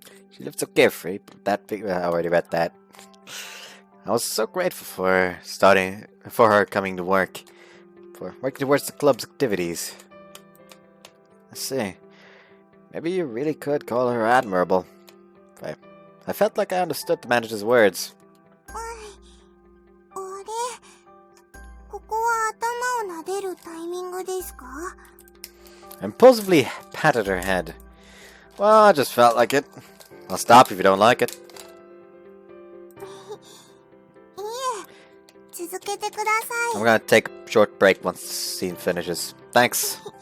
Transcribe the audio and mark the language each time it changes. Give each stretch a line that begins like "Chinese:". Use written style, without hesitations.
English: She lived so carefree, but I already read that. I was so grateful for her coming to work, for working towards the club's activities. Let's see. Maybe you really could call her admirable. I felt like I understood the manager's words.
Japanese: あれ、ここは頭を撫でるタイミングですか？
English: Impulsively patted her head. Well, I just felt like it. I'll stop if you don't like it.
Japanese: いえ、続けてくださ
English: I'm
Japanese: い。
English: gonna take a short break once the scene finishes. Thanks.